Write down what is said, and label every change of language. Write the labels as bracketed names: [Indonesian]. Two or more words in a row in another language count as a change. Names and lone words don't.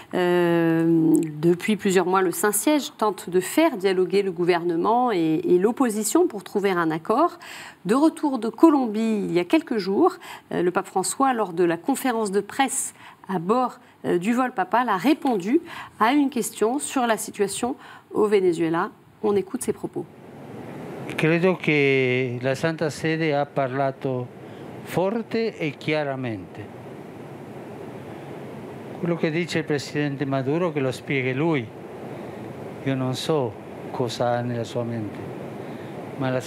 [French] Depuis plusieurs mois, le Saint-Siège tente de faire dialoguer le gouvernement et l'opposition pour trouver un accord. De retour de Colombie, il y a quelques jours, le pape François, lors de la conférence de presse à bord du vol papal, a répondu à une question sur la situation au Venezuela. On écoute ses propos. [Italian] Credo che la Santa Sede ha parlato forte e chiaramente. Quello che dice il Presidente Maduro che lo spieghi lui. Io non so cosa ha nella sua mente, ma la